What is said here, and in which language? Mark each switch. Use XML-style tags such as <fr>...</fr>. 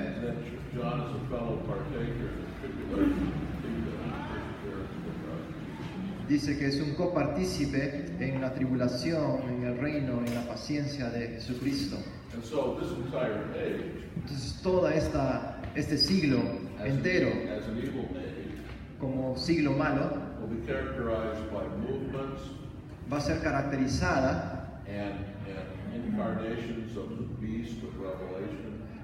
<en>that John is a fellow partaker in the tribulation, kingdom, and perseverance of Christ.</en> <es>dice que es un copartícipe en la tribulación, en el reino, en la paciencia de Jesucristo.</es> <en>And so this entire age,</en> <es>Entonces este siglo entero,</es> <en>as an evil age,</en> <es>como siglo malo,</es> <en>will be characterized by movements</en> <es>va a ser caracterizada</es> <en>and incarnations of the beast of Revelation,</en>